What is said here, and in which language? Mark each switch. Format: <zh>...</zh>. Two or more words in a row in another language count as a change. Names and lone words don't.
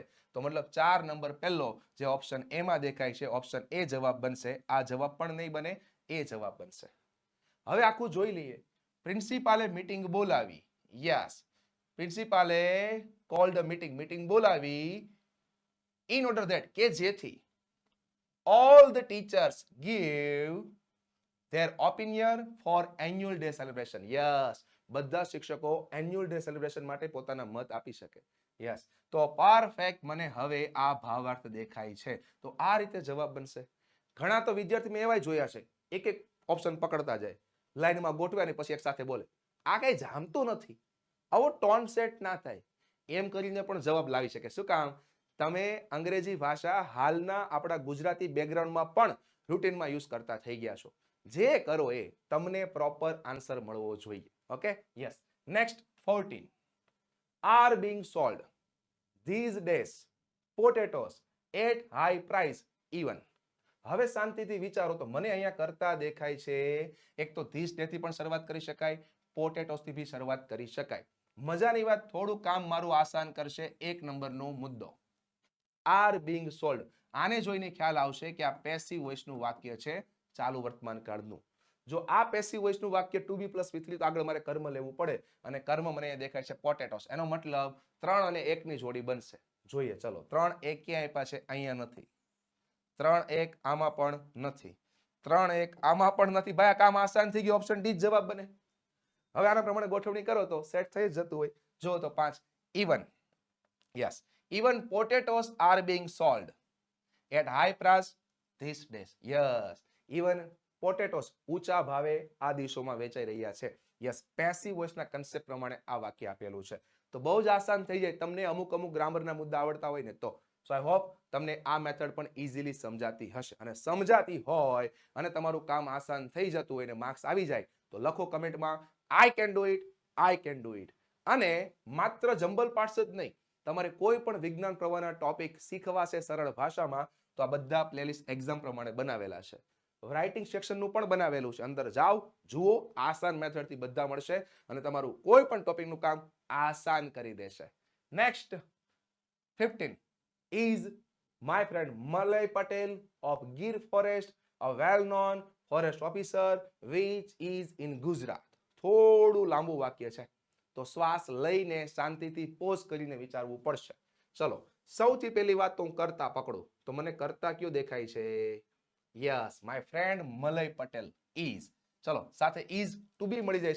<gu>તો મતલબ 4 નંબર પહેલો જે ઓપ્શન એ માં દેખાય છે, ઓપ્શન એ જવાબ બનશે. આ જવાબ પણ નહીં બને, એ જવાબ બનશે. હવે આખું જોઈ લઈએ. પ્રિન્સિપાલે મીટિંગ બોલાવી.</gu> <en>Yes, principale called a meeting, meeting બોલાવી. In order that,</en> <gu>કે જેથી</gu> <en>all the teachers give their opinion for annual day celebration. Yes,</en> <gu>બધા શિક્ષકો</gu> <en>annual day celebration</en> <gu>માટે પોતાના મત આપી શકે. યસ, તો પરફેક્ટ મને હવે આ ભાવાર્થ દેખાય છે. તો આ રીતે જવાબ બનશે. ઘણા તો વિદ્યાર્થી મેં એવા જોયા છે, એક એક ઓપ્શન પકડતા જાય, લાઈનમાં ગોઠવ્યા ને પછી એક સાથે બોલે. આ કઈ જામતું નથી. આવો ટોન સેટ ના થાય. એમ કરીને પણ જવાબ લાવી શકે. શું કામ? તમે અંગ્રેજી ભાષા હાલના આપણા ગુજરાતી બેકગ્રાઉન્ડમાં પણ રૂટીનમાં યુઝ કરતા થઈ ગયા છો. જે કરો એ તમને પ્રોપર આન્સર મળવો જોઈએ.</gu> <en>Okay, yes. નેક્સ્ટ 14 are being sold these days potatoes at high price even.</en> <gu>હવે શાંતિથી વિચારો તો મને અહીંયા કરતા દેખાય છે. એક તો</gu> <en>this day</en> <gu>થી પણ શરૂઆત કરી શકાય, પોટેટોસ થી બી શરૂઆત કરી શકાય. મજાની વાત, થોડું કામ મારું આસાન કરશે. 1 નંબરનો મુદ્દો</gu> <en>are being sold.</en> <gu>આને જોઈને ખ્યાલ આવશે કે આ પેસિવ વોઇસનું વાક્ય છે, ચાલુ વર્તમાન કાળનું. જો આ પેસિવ વોઇસનું વાક્ય</gu> <en>to be plus V3</en> <gu>તો આગળ મારે કર્મ લેવું પડે, અને કર્મ મને દેખાય છે પોટેટોસ. એનો મતલબ 3 અને 1 ની જોડી બનશે. જોઈએ, ચલો 3, 1 ક્યાં આપ્યા છે? અહીંયા નથી. 3, 1 આમાં પણ નથી. 3, 1 આમાં પણ નથી. ભાઈ આ કામ આસાન થઈ ગયું, ઓપ્શન ડી જ જવાબ બને. હવે આના પ્રમાણે ગોઠવણી કરો તો સેટ થઈ જતું હોય. જો તો 5 even.</gu> <en>યસ, even potatoes are being sold at high price these days. Yes, even potatoes</en> <gu>ઊંચા ભાવે આ દિવસોમાં વેચાઈ રહ્યા છે. યસ, પેસિવ વોઇસના કન્સેપ્ટ પ્રમાણે આ વાક્ય આપેલું છે. તો બહુ જ આસાન થઈ જાય તમને અમુક ગ્રામરના મુદ્દા આવડતા હોય ને તો.</gu> <en>so I hope</en> <gu>તમને આ મેથડ પણ ઇઝીલી સમજાતી હશે. અને સમજાતી હોય અને તમારું કામ આસાન થઈ જતું હોય ને માર્ક્સ આવી જાય તો લખો કમેન્ટમાં</gu> <en>I can do it, I can do it.</en> <gu>અને માત્ર</gu> <en>jumble parts</en> <gu>જ નહીં, તમારે કોઈ પણ વિજ્ઞાન પ્રવાહના ટોપિક શીખવા છે સરળ ભાષામાં તો આ બધા પ્લેલિસ્ટ એક્ઝામ પ્રમાણે બનાવેલા છે. રાઇટિંગ સેક્શનનું પણ બનાવેલું છે. અંદર જાઓ, જુઓ, આસાન મેથડથી બધા મળશે અને તમારું કોઈ પણ ટોપિકનું કામ આસાન કરી દેશે.</gu> <en>નેક્સ્ટ 15 is my friend Malay Patel of Gir Forest, a well-known forest officer which is in Gujarat.</en> <gu>થોડું લાંબુ વાક્ય છે, તો શ્વાસ લઈને શાંતિથી પોઝ કરીને વિચારવું પડશે. ચલો, સૌથી પહેલી વાત તો હું કરતા પકડું, તો મને કરતા કયો દેખાય છે?</gu> <en>Yes, my friend Malay Patel is.</en> <gu>ચલો, સાથે</gu> <en>is to be</en> <gu>મળી જાય છે.</gu>